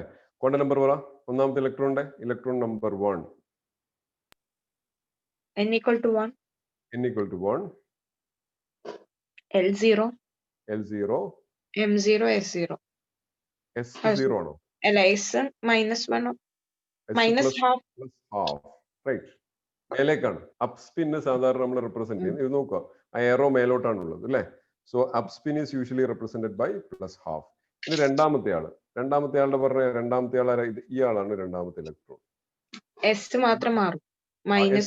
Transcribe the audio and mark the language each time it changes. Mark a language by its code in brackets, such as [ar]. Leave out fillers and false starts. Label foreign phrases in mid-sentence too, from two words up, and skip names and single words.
[en] quantum number [ml] പറ. ഒന്നാമത്തെ ഇലക്ട്രോൺ നമ്പർ 1. [en] n equal to 1. L0 L0 M0 S0. [ml] S0 ആണോ? അല്ല, [en] S minus 1 minus half. [ml] റൈറ്റ്. മേലേക്കാണ്. [en] up spin [ml] സാധാരണ നമ്മൾ റെപ്രസെന്റ് ചെയ്യുന്നത്. ഇത് നോക്കുക, ആ എയറോ മേലോട്ടാണുള്ളത് അല്ലെ? [en] So up spin is usually represented by +12. [ml] ഇനി രണ്ടാമത്തെ ആളുടെ പറഞ്ഞ രണ്ടാമത്തെ ആൾ ഇയാളാണ് രണ്ടാമത്തെ ഇലക്ട്രോൺ. S മാത്രം മാറും. മൈനസ്